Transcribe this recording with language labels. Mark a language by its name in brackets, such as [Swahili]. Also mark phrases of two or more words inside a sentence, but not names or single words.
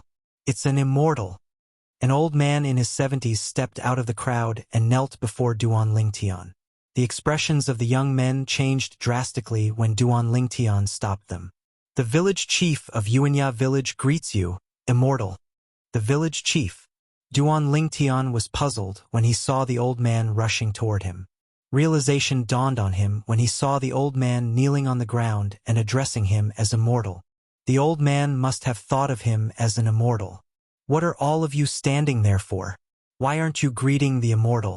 [English] It's an immortal. An old man in his 70s stepped out of the crowd and knelt before Duan Lingtian. The expressions of the young men changed drastically when Duan Lingtian stopped them. The village chief of Yuanya village greets you, immortal. The village chief. Duan Lingtian was puzzled when he saw the old man rushing toward him. Realization dawned on him when he saw the old man kneeling on the ground and addressing him as immortal. The old man must have thought of him as an immortal. What are all of you standing there for? Why aren't you greeting the immortal?